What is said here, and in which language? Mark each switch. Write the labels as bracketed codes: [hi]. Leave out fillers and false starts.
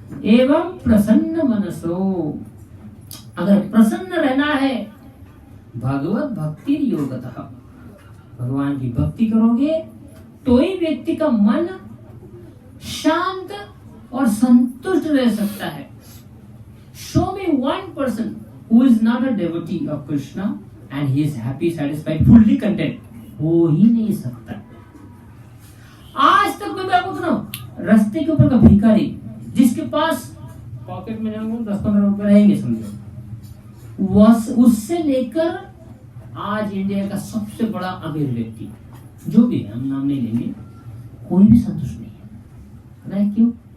[sa] एवं प्रसन्न मनसो, [hi] अगर प्रसन्न रहना है [sa] भगवत भक्ति योगतः, [hi] भगवान की भक्ति करोगे तो ही व्यक्ति का मन शांत और संतुष्ट रह सकता है। [en] Show me one person who is not a devotee of Krishna and he is happy, satisfied, fully content. [hi] हो ही नहीं सकता। आज तक मैं आपको सुनाऊं, रास्ते के ऊपर का भिखारी जिसके पास पॉकेट में 10-15 रुपए रहेंगे समझो, उससे लेकर आज इंडिया का सबसे बड़ा अमीर व्यक्ति जो भी है, हम नाम नहीं लेंगे, कोई भी संतुष्ट नहीं है। पता है क्यों?